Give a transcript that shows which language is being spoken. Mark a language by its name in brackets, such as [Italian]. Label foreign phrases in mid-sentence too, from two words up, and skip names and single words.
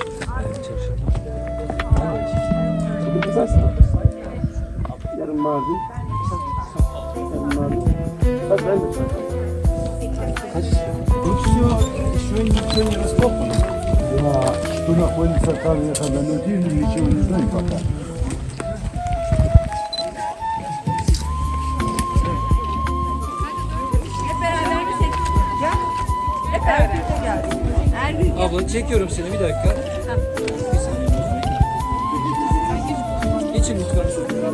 [Turkish] Yarın Mardin. Yarın Mardin. Hadi ben de. Kaç istiyor? [German] Ja, ich bin nach vorhin verkaufen, ich habe nur die nicht und die sind verkauft. [Turkish] Hep beraber bir tek. Gel. Hep beraber gel. Her gün gel. Abla çekiyorum seni bir dakika. Bir saniye. Geçin lütfen.